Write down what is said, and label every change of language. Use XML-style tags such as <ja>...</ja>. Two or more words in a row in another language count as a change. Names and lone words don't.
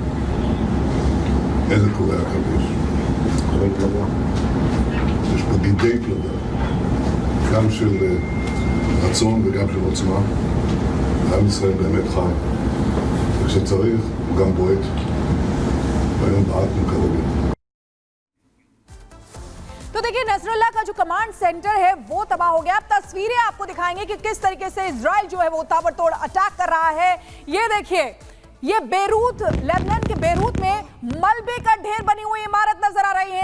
<he>איזה קורי עכביש? קורי פלדה. יש פה גידי פלדה, גם של רצון וגם של עוצמה. עם ישראל באמת חי, וכשצריך הוא גם בועט, והיום בעטנו כרגיל.</he> <hi>तो देखिए नसरुल्लाह का जो कमांड सेंटर है वो तबाह हो गया। अब तस्वीरें आपको दिखाएंगे कि किस तरीके से इजराइल जो है वो ताबड़तोड़ अटैक कर रहा है। ये देखिए, ये बेरूत, लेबनान के बेरूत में मलबे का ढेर बनी हुई इमारत नजर आ रही है।</hi>